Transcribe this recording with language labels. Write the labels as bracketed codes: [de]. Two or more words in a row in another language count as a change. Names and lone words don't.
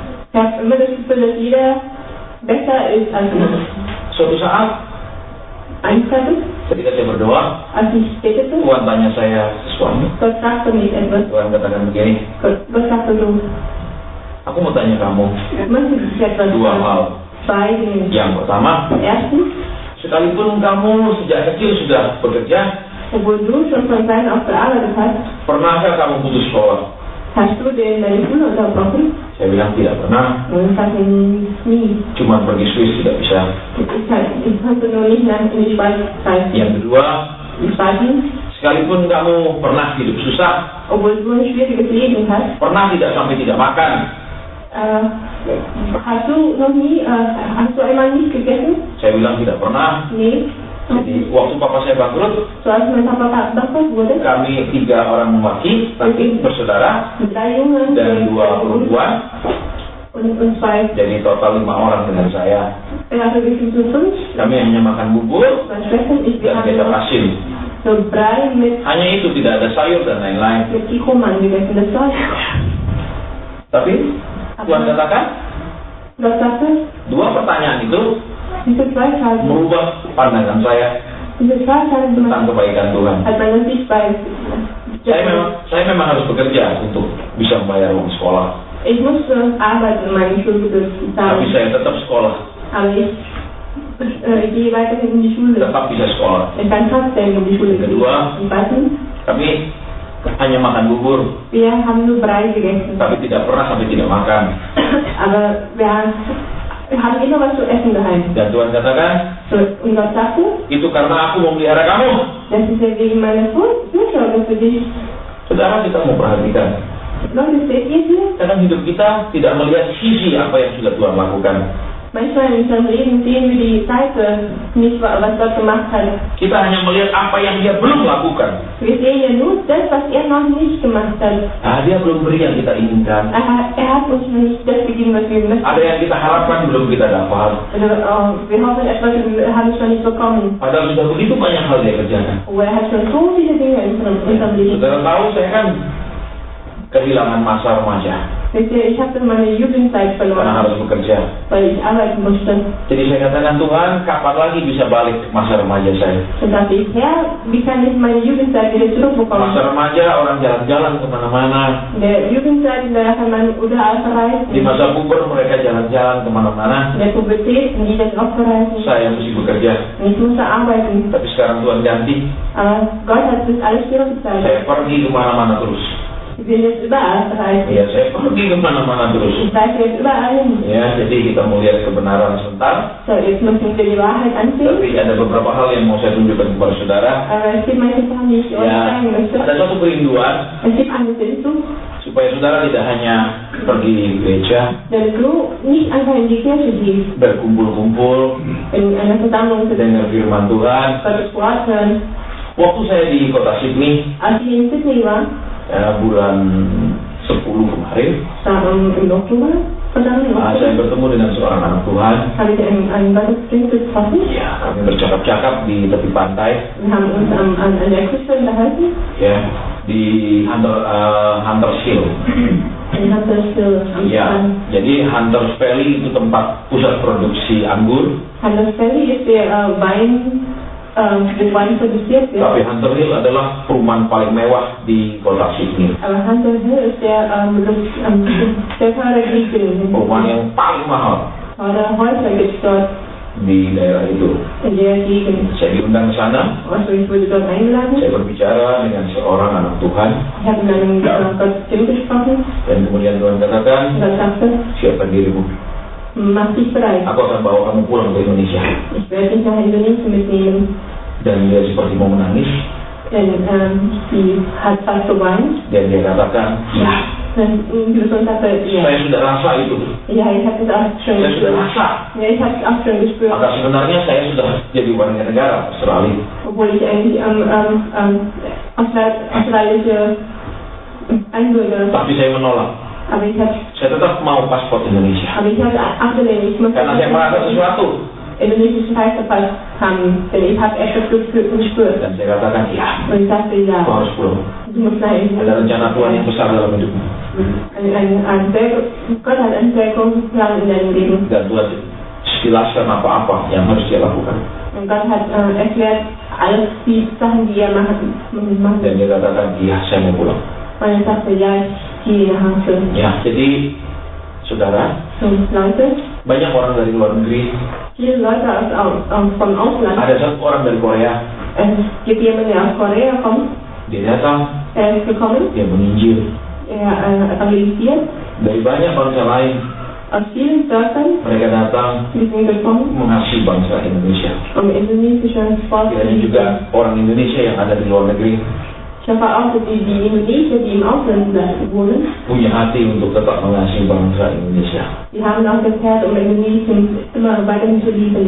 [id] Suatu saat ketika saya berdoa, Tuhan tanya saya sesuatu. Tuhan katakan begini, Aku mau tanya kamu [de] Ich möchte dich etwas [id] dua hal. [de] zeigen. [id] Yang pertama, [de] Erstens, [id] sekalipun kamu sejak kecil sudah bekerja, [de] obwohl du schon von klein auf gearbeitet hast, [id] pernahkah kamu putus sekolah? [de] hast du denn deine Schule unterbrochen? [id] Saya bilang tidak pernah. [de] Und ich sage nie. [id] Cuma pergi Swiss tidak bisa. [de] Ich konnte nur nicht nach in die Schweiz reisen. [id] Yang kedua, [de] Zweitens, [id] sekalipun kamu pernah hidup susah, [de] obwohl du ein schwieriges Leben hast, [id] pernah tidak sampai tidak makan, [de] hast du noch nie, hast du einmal nicht gegessen? [id] saya bilang tidak pernah. [de] Nee. [id] Jadi waktu papa saya bangkrut, [de] So als mein Papa bankrott wurde, [id] kami 3 orang laki bersaudara [de] 3 Junge [id] dan 2 perempuan, [de] und 2, [id] jadi total 5 orang dengan saya. [de] also wir sind zu 5, [id] Kami hanya makan bubur [de] meine Schwester und ich, wir [id] dan [de] haben [id] kecap [de] noch [id] asin. [de] so Brei [id] Hanya itu, tidak ada sayur dan lain-lain. [de] mit Kikoman gegessen. Das war's. [id] Tapi Tuhan katakan, [de] Gott sagte, [id] 2 pertanyaan itu [de] diese 2 Tage, [id] merubah pandangan saya [de] diese 2 Tage [id] tentang kebaikan Tuhan. [de] hat meine Sichtweise. [id] Saya memang harus bekerja untuk bisa membayar uang sekolah, [de] Ich musste arbeiten, um meine Schule zu [id] tapi [de] zahlen. [id] saya tetap sekolah, [de] Aber ich gehe weiterhin in die Schule. [id] tetap bisa sekolah. [de] Ich kann trotzdem in die Schule gehen. [id] Kedua, [de] Und zweitens, [id] kami hanya makan bubur, [de] wir haben nur Brei gegessen. [id] tapi tidak pernah sampai tidak makan. [de] Aber wir haben immer was zu essen daheim. [id] Dan Tuhan katakan, [de] So, und Gott sagte, [id] itu karena aku memelihara kamu. [de] das ist ja wegen meiner Fürsorge für dich. [id] Saudara, kita mau perhatikan, [de] Leute, seht ihr hier? [id] kadang hidup kita tidak melihat sisi apa yang sudah Tuhan lakukan. [de] Manchmal in unserem Leben sehen wir die Seite nicht, was Gott gemacht hat. [id] Kita hanya melihat apa yang dia belum lakukan. [de] Wir sehen ja nur das, was er noch nicht gemacht hat. [id] Dia belum beri yang kita inginkan. [de] Er hat uns noch nicht das gegeben, was wir möchten. [id] Ada yang kita harapkan belum kita dapat. [de] Also, wir hoffen etwas und haben es noch nicht bekommen. [id] Padahal sudah begitu banyak hal dia kerjakan. [de] Oh, er hat schon so viele Dinge in unserem Leben. [id] Saudara tahu, saya kan kehilangan masa remaja [de] Wisst ihr, ich habe meine Jugendzeit [id] karena [de] verloren, [id] harus bekerja. [de] weil ich arbeiten musste. [id] Jadi saya katakan, Tuhan, kapan lagi bisa balik masa remaja saya? [de] Und dachte ich, Herr, wie kann ich meine Jugendzeit wieder zurückbekommen? [id] Masa remaja orang jalan-jalan kemana-mana. [de] In der Jugendzeit, da kann man überall verreisen. [id] Di masa puber mereka jalan-jalan kemana-mana. [de] In der Pubertät, in jeder auch verreisen. [id] Saya mesti bekerja. [de] Und ich musste arbeiten. [id] Tapi sekarang Tuhan ganti. [de] Aber Gott hat das alles zurückgezahlt. [id] Saya pergi kemana-mana terus. [de] Ich will jetzt überall verreisen. [id] Ya, saya pergi kemana-mana terus. [de] Ich reise jetzt überall hin. [id] Ya, jadi kita mau lihat kebenaran sebentar. [de] So, jetzt müssen wir die Wahrheit ansehen. [id] Tapi ada beberapa hal yang mau saya tunjukkan kepada saudara. [de] Aber es gibt manche Sachen, die ich euch [id] Ya, [de] zeigen möchte. [id] ada satu kerinduan [de] Es gibt eine Sehnsucht, [id] supaya saudara tidak hanya pergi gereja, [de] wenn du nicht einfach in die Kirche gehst, [id] berkumpul-kumpul, [de] in einer Versammlung zu [id] dengar firman Tuhan. [de] Gottes Wort hören. [id] Waktu saya di kota Sydney, [de] Als ich in Sydney war, [id] bulan 10 kemarin, [de] im Oktober, verdammt, im [id] saya [de] Oktober, [id] bertemu dengan seorang anak Tuhan. [de] habe ich einen Gottesdienst getroffen. [id] Ya, kami bercakap-cakap di tepi pantai, [de] Wir haben uns an der Küste unterhalten. [id] ya, di Hunters Hill. [de] Und haben das [id] Ya, jadi Hunters Valley itu tempat pusat produksi anggur. [de] Hunters Valley ist der Wein, wo Wein produziert wird. [id] Tapi Hunter Hill adalah perumahan paling mewah di kota Sydney. [de] Aber Hunter Hill ist der teure Gegend. [id] Perumahan yang paling mahal [de] Teure Häuser gibt es dort [id] di daerah itu. [de] in der Gegend. [id] Saya diundang ke sana. [de] Also ich wurde dort eingeladen. [id] Saya berbicara dengan seorang anak Tuhan, [de] Ich habe mit einem Gottesdienst gesprochen. [id] dan kemudian Tuhan katakan, [de] Und er sagte, [id] siapkan dirimu. [de] mach dich bereit. [id] Aku akan bawa kamu pulang ke Indonesia. [de] Ich werde dich nach Indonesien mitnehmen. [id] Dan dia seperti mau menangis. [de] Denn sie hat fast geweint. [id] Dan dia katakan, ya, [de] Und die Person sagte, ja. [id] saya sudah rasa itu. [de] Ja, ich habe es auch schon [id] Saya sudah [de] gespürt. [id] rasa. [de] Ja, ich habe es auch schon gespürt. [id] Maka sebenarnya saya sudah jadi warga negara Australia. [de] Obwohl ich eigentlich australische Einbürger. [id] Tapi saya menolak. [de] Aber ich habe [id] Saya tetap mau paspor Indonesia. [de] abgelehnt. Ich muss [id] Karena saya merasa sesuatu. [de] indonesischen Reisepass haben, denn ich habe etwas gespürt. [id] Dan saya katakan, ya, [de] Und ich sagte, ja, [id] kau harus pulang. [de] du musst nach [id] Ada [de] Indien. [id] rencana Tuhan yang besar dalam hidupmu. [de] Gott hat einen sehr großen Plan in deinem Leben. [id] Dan Tuhan jelaskan apa-apa yang harus dia lakukan. [de] Und Gott hat erklärt, alles die Sachen, die er machen. [id] Dan dia katakan, iya, saya mau pulang. [de] Und er sagte, ja, ich gehe nach Hause. [id] Ya, jadi Saudara, [de] Leute, [id] banyak orang dari luar negeri. [de] viele Leute vom Ausland. [id] Ada satu orang dari Korea. [de] Es gibt jemanden, der aus Korea kommt. [id] Dia datang, [de] Er ist gekommen. [id] dia menginjil. [de] Er evangelisiert. [id] Dari banyak bangsa lain, [de] Aus vielen Dörfern. [id] mereka datang [de] Die sind gekommen, [id] mengasihi bangsa Indonesia. [de] indonesische Sport. [id] Kiranya juga orang Indonesia yang ada di luar negeri [de] Ich hoffe auch, dass die Indonesier, die im Ausland wohnen, [id] punya hati untuk tetap mengasihi bangsa Indonesia. [de] die haben auch das Herz, um Indonesien immer weiterhin zu lieben.